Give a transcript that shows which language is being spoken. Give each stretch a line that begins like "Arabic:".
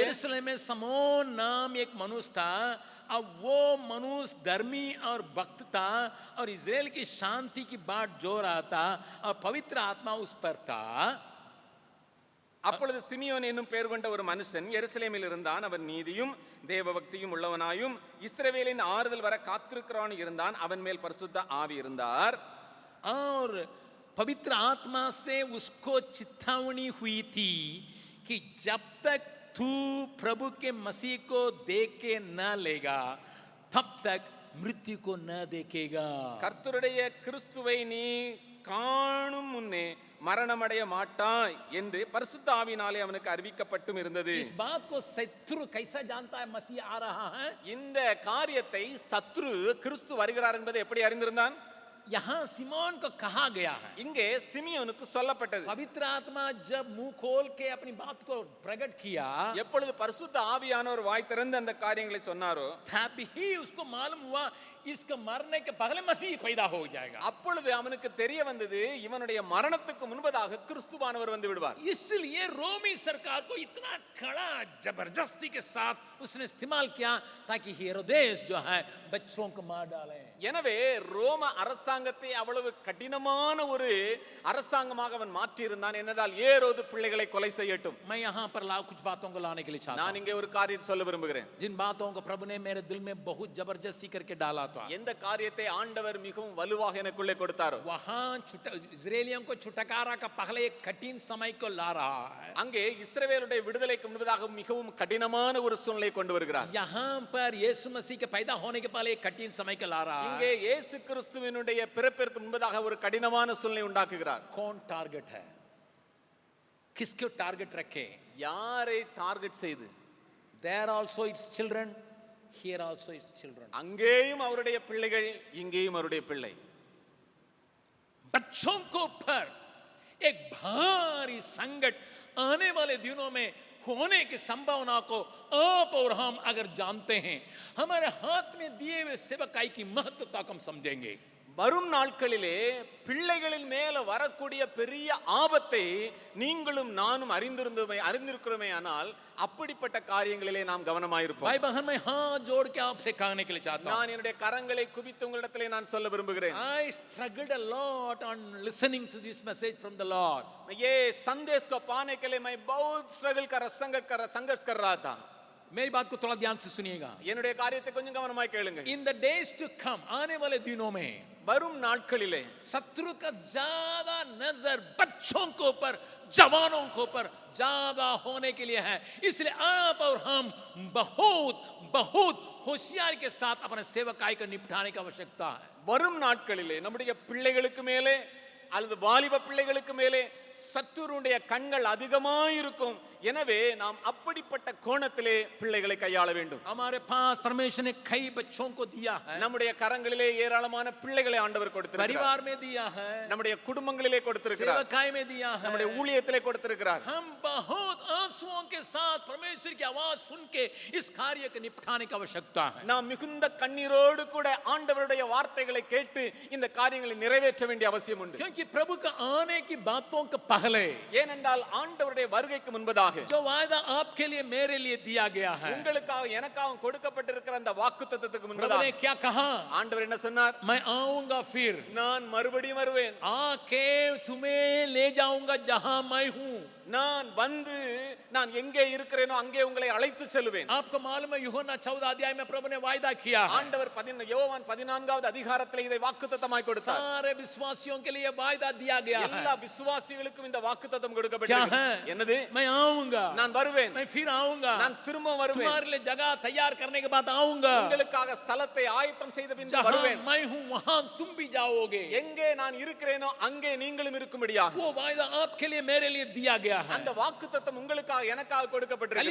Hindi: यरूशलेम में समोन नाम एक मनुष्य था, अब वो मनुष्य धर्मी और भक्त था और इजराइल की शांति की बात जो रहा था और पवित्र आत्मा उस पर था।
Tamil: அப்பொழுது சிமியோன் என்னும் பெயர் கொண்ட ஒரு மனுஷன் எருசலேமில் இருந்தான். அவன் நீதியும் தேவபக்தியும் உள்ளவனாயும் இஸ்ரவேலின் ஆறுதல் வர காத்திருக்கிறவன் இருந்தான். அவன் மேல் பரிசுத்த ஆவி இருந்தார்.
Hindi: और पवित्र आत्मा से उसको चितावनी हुई थी कि जब तक तू प्रभु के मसीह को देख के न लेगा तब तक मृत्यु को न देखेगा।
Tamil: கர்த்தருடைய கிறிஸ்துவை நீ காணும் முன்னே மரணமடைய மாட்டாய் என்று பரிசுத்த ஆவியினாலே அவனுக்கு அறிவிக்கப்பட்டும் இருந்தது.
Hindi: इस बात को शत्रु कैसा जानता है मसीह आ रहा है?
Tamil: இந்த காரியத்தை சத்ரு கிறிஸ்து வருகிறார் என்பதை எப்படி அறிந்திருந்தான்?
Hindi: यहाँ सिमोन को कहा गया है,
Tamil: இங்கே சிமியோனுக்கு சொல்லப்பட்டது.
Hindi: पवित्र आत्मा जब मुंह खोल के अपनी बात को प्रकट किया
Tamil: எப்பொழுது பரிசுத்த ஆவியானவர் வாய் திறந்து அந்த காரியங்களை சொன்னாரோ
Hindi: तभी उसको मालूम हुआ इसका मरने के पहले मसीह पैदा हो जाएगा।
Tamil: அப்பொழுது அவனுக்கு தெரிய வந்தது இவனுடைய மரணத்துக்கு முன்பதாக கிறிஸ்துவானவர் வந்து விடுவார்.
Hindi: इसलिए रोमी सरकार को इतना कड़ा जबरदस्ती के साथ उसने इस्तेमाल किया ताकि हेरोदेस जो है बच्चों को मार डाले।
Tamil: எனவே ரோம அரசாங்கத்தை அவ்வளவு கடினமான ஒரு அரசாங்கமாக அவன் மாற்றி இருந்தான். என்னதால் ஏரோது பிள்ளைகளை கொலை செய்யட்டும்.
Hindi: मैं यहाँ पर कुछ बातों को लाने के लिए चाहता
Tamil: நான்
Hindi: हूँ,
Tamil: இங்கே ஒரு காரியத்தை சொல்ல விரும்புகிறேன்.
Hindi: जिन बातों को प्रभु ने मेरे दिल में बहुत जबरदस्ती करके डाला था।
Tamil: எந்த காரியத்தை ஆண்டவர் மிகவும் வலுவாக எனக்குள்ளே கொடுத்தாரோ
Hindi: वहाँ इस्राएलियों को छुटकारा का पहले एक कठिन समय को ला रहा है।
Tamil: அங்கே இஸ்ரவேலுடைய விடுதலைக்கு முன்பதாக மிகவும் கடினமான ஒரு சூழ்நிலை கொண்டு வருகிறார்.
Hindi: यहाँ पर यीशु मसीह के पैदा होने के पहले एक कठिन समय को ला रहा है।
Tamil: இங்கே இயேசு கிறிஸ்துவினுடைய பிறப்பிற்கு முன்பதாக ஒரு கடினமான சூழ்நிலை உண்டாக்குகிறார்.
Hindi: कौन टारगेट है, किसको टारगेट रखे?
Tamil: யாரை டார்கெட் செய்து?
English: There also its children, here also its children.
Tamil: அங்கேயும் அவருடைய பிள்ளைகள், இங்கேயும் அவருடைய பிள்ளை.
Hindi: बच्चों को ऊपर एक भारी संकट आने वाले दिनों में होने की संभावना को आप और हम अगर जानते हैं, हमारे हाथ में दिए हुए सेवकाई की महत्वता को हम समझेंगे।
Tamil: வரும் நாட்களிலே பிள்ளைகளின் மேல வரக்கூடிய பெரிய ஆபத்தை நீங்களும் நானும் அறிந்திருக்கிறோமே ஆனால் அப்படிப்பட்ட காரியங்களிலே நாம் கவனமாயிருப்போம்.
Hindi: भाई बहन, मैं हाथ जोड़ के आपसे कहने के लिए चाहता हूं,
Tamil: நான் என்னுடைய கரங்களை குவித்து உங்களிடத்திலே நான் சொல்ல விரும்புகிறேன்.
English: I struggled a lot on listening to this message from the Lord.
Hindi: ये संदेश को पाने के लिए मैं बहुत संघर्ष कर रहा था. मेरी बात को थोड़ा ध्यान से सुनिएगा।
Tamil: என்னுடைய காரியத்தை கொஞ்சம் கவனமாய் கேளுங்க.
English: In the days to come,
Hindi: आने वाले दिनों में
Tamil: வரும் நாட்களிலே
Hindi: शत्रु का ज्यादा नजर बच्चों के ऊपर, जवानों के ऊपर ज्यादा होने के लिए है। इसलिए आप और हम बहुत बहुत होशियारी के साथ अपने सेवकाई को निपटाने की आवश्यकता है।
Tamil: வரும் நாட்களிலே நம்முடைய பிள்ளைகளுக்கு மேலே அல்லது வாலிப பிள்ளைகளுக்கு மேலே சத்துருடைய கண்கள் அதிகமாயிருக்கும். எனவே நாம் அப்படிப்பட்ட கோணத்திலே பிள்ளைகளை கையாள வேண்டும்.
Hindi: हमारे पास परमेश्वर ने कई बच्चों को दिया है,
Tamil: நம்முடைய கரங்களிலே ஏராளமான பிள்ளைகளை ஆண்டவர் கொடுத்திருக்கிறார்.
Hindi: परिवार में दिया है,
Tamil: நம்முடைய குடும்பங்களிலே கொடுத்திருக்கிறார்,
Hindi: सेवकाई में दिया है,
Tamil: நம்முடைய ஊழியத்திலே கொடுத்திருக்கிறார்.
Hindi: हम बहुत आंसुओं के साथ परमेश्वर की आवाज सुन के इस कार्य को निपटाने की आवश्यकता है।
Tamil: நாம் மிகுந்த கண்ணீரோடு கூட ஆண்டவருடைய வார்த்தைகளை கேட்டு இந்த காரியங்களை நிறைவேற்ற வேண்டிய அவசியம் உண்டு.
Hindi: क्योंकि प्रभु का आने की बातों के पहले,
Tamil: ஏனென்றால் ஆண்டவருடைய வருகைக்கு முன்பதாக
Hindi: जो वायदा आपके लिए मेरे लिए दिया गया है,
Tamil: உங்களுக்காக எனக்காக கொடுக்கப்பட்டிருக்கிற அந்த வாக்குத்தத்தத்துக்கு
Hindi: प्रभु
Tamil: முன்பதாக
Hindi: ने क्या कहा?
Tamil: ஆண்டவர் என்ன சொன்னார்?
Hindi: मैं आऊंगा, फिर
Tamil: நான் மறுபடியும் வருவேன்,
Hindi: आके तुम्हें ले जाऊंगा जहां मैं हूं।
Tamil: நான் வந்து நான் எங்கே இருக்கிறேனோ அங்கே உங்களை அழைத்து செல்வேன்.
Hindi: आपको मालूम है, यूहन्ना 14 अध्याय में प्रभु ने वायदा किया है,
Tamil: ஆண்டவர் யோவான் 14வது அதிகாரத்திலே இதை வாக்குத்தத்தமாய் கொடுத்தார்.
Hindi: सारे विश्वासियों के लिए वायदा दिया गया है।
Tamil: எல்லா விசுவாசிகளுக்கும் இந்த வாக்குத்தத்தம்
Hindi: क्या
Tamil: கொடுக்கப்பட்டிருக்கிறது.
Hindi: है?
Tamil: என்னது?
Hindi: मैं आऊंगा,
Tamil: நான் வருவேன்,
Hindi: मैं फिर आऊंगा,
Tamil: நான் திரும்ப வருவேன்,
Hindi: तुम्हारे लिए जगह तैयार करने के बाद आऊंगा,
Tamil: உங்களுக்காக ஸ்தலத்தை ஆயத்தம் செய்த பின்பு
Hindi: जहां
Tamil: வருவேன்.
Hindi: मैं हूं वहां तुम भी जाओगे।
Tamil: எங்கே நான் இருக்கிறேனோ அங்கே நீங்களும் இருக்கும்படியாக
Hindi: वो वायदा आपके लिए मेरे लिए दिया गया है,
Tamil: அந்த வாக்குத்தத்தம் உங்களுக்காக எனக்காக கொடுக்கப்பட்டிருக்கிறது.